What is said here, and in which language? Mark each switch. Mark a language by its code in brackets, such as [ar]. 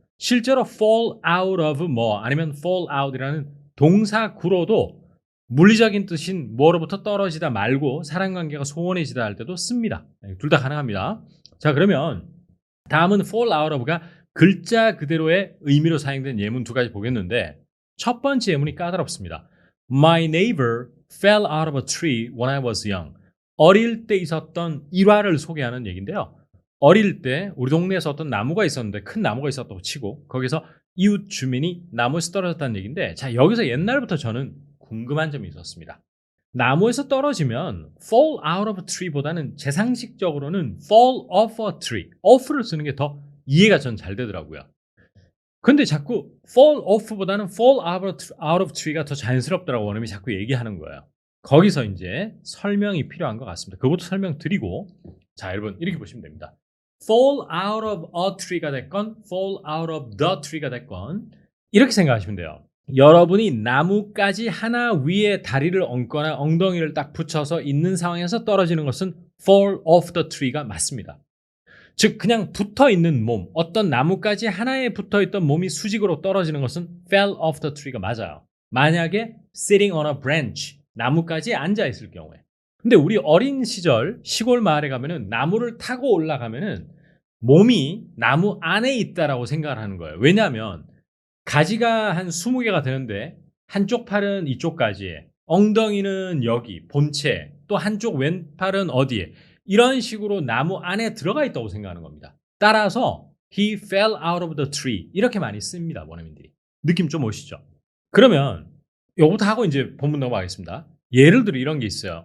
[ko] 실제로 fall out of 뭐 아니면 fall out이라는 동사구로도 물리적인 뜻인 뭐로부터 떨어지다 말고 사람관계가 소원해지다 할 때도 씁니다. 둘 다 가능합니다. 자, 그러면 다음은 fall out of가 글자 그대로의 의미로 사용된 예문 두 가지 보겠는데 첫 번째 예문이 까다롭습니다. [en] My neighbor fell out of a tree when I was young. [ko] 어릴 때 있었던 일화를 소개하는 얘기인데요. 어릴 때 우리 동네에서 어떤 나무가 있었는데 큰 나무가 있었다고 치고 거기서 이웃 주민이 나무에서 떨어졌다는 얘기인데 자, 여기서 옛날부터 저는 궁금한 점이 있었습니다. 나무에서 떨어지면 [en] fall out of a tree [ko] 보다는 제 상식적으로는 [en] fall off a tree, [ko] off를 쓰는 게 더 이해가 전 잘 되더라고요. 근데 자꾸 fall off보다는 [en] fall out of tree [ko] 가 더 자연스럽더라고 원음이 자꾸 얘기하는 거예요. 거기서 이제 설명이 필요한 것 같습니다. 그것도 설명드리고 자, 여러분 이렇게 보시면 됩니다. [en] fall out of a tree가 됐건 fall out of the tree가 됐건 [ko] 이렇게 생각하시면 돼요. 여러분이 나무까지 하나 위에 다리를 얹거나 엉덩이를 딱 붙여서 있는 상황에서 떨어지는 것은 [en] fall off the tree [ko] 가 맞습니다. 즉 그냥 붙어있는 몸, 어떤 나무까지 하나에 붙어있던 몸이 수직으로 떨어지는 것은 [en] fell off the tree [ko] 가 맞아요. 만약에 [en] sitting on a branch, [ko] 나무까지 앉아있을 경우에. 근데 우리 어린 시절 시골 마을에 가면은 나무를 타고 올라가면은 몸이 나무 안에 있다라고 생각을 하는 거예요. 왜냐하면 가지가 한 20개가 되는데 한쪽 팔은 이쪽까지에 엉덩이는 여기 본체 또 한쪽 왼팔은 어디에 이런 식으로 나무 안에 들어가 있다고 생각하는 겁니다. [en] 따라서 he fell out of the tree [ko] 이렇게 많이 씁니다. 원어민들이. 느낌 좀 오시죠? 그러면 요거부터 하고 이제 본문 넘어가겠습니다. 예를 들어 이런 게 있어요.